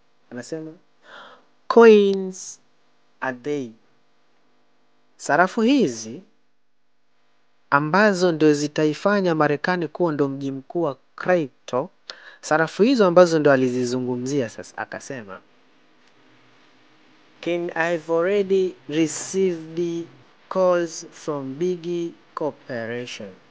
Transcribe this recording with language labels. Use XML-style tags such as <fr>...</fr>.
<sw>Anasema,</sw> <en>coins are they,</en> <sw>sarafu hizi ambazo ndio zitaifanya Marekani kuwa ndo mji mkuu wa crypto. Sarafu hizo ambazo ndo alizizungumzia sasa, akasema</sw> <en>I've already received calls from big corporation.</en>